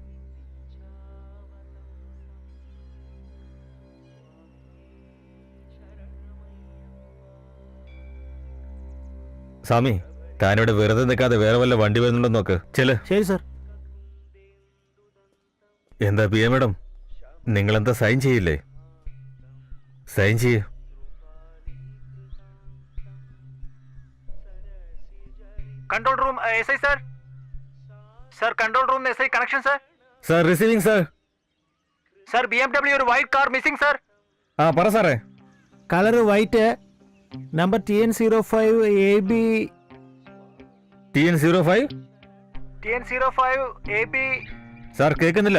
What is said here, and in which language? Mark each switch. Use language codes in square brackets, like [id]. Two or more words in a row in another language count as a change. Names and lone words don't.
[ml] സ്വാമി, താനിവിടെ വെറുതെ നിൽക്കാതെ വേറെ വല്ല വണ്ടി വരുന്നുണ്ടോ നോക്ക്. ചെല്. ശരി സർ. എന്താ പി എ മേഡം, നിങ്ങളെന്താ സൈൻ ചെയ്യില്ലേ? സൈൻ ചെയ്യ്. [en] control room SI sir. sir control room SI connection sir. sir receiving sir. सर BMW ഒരു white car missing sir. [ml] ആ പറ സാറേ. [en] colour white, number TN05 AB. TN05? TN05 AB. [ml] സാർ കേൾക്കുന്നില്ല.